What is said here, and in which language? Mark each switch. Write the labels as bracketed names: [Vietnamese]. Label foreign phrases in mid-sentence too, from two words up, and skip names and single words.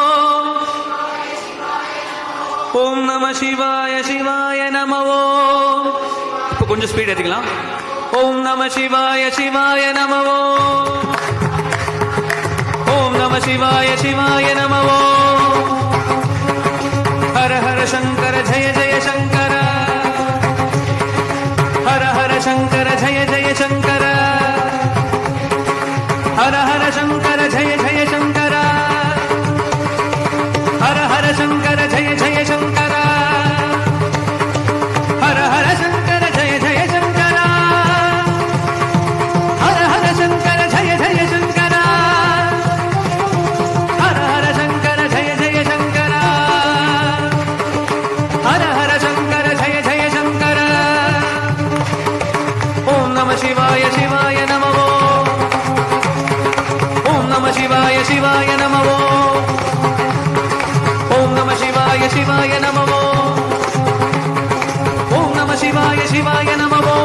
[Sanskrit] ओम् नमः शिवाय शिवाय नमः. [Tamil] இப்போ கொஞ்சம் ஸ்பீட் ஏற்றிக்கலாம். [Sanskrit] ओम् नमः शिवाय शिवाय नमः. ओम् नमः शिवाय शिवाय नमः. हर हर शंकर जय जय शंकर. हर हर शंकर जय जय शंकर. हर हर शंकर जय जय शंकर. हर हर शंकर जय जय शंकर. हर हर शंकर जय जय शंकर. हर हर शंकर जय जय शंकर. हर हर शंकर जय जय शंकर. हर हर शंकर जय जय शंकर. ओम नमः शिवाय शिवाय नमः. ओम नमः शिवाय शिवाय नमः. ओम नमः शिवाय शिवाय नमः. ओम नमः शिवाय शिवाय नमः.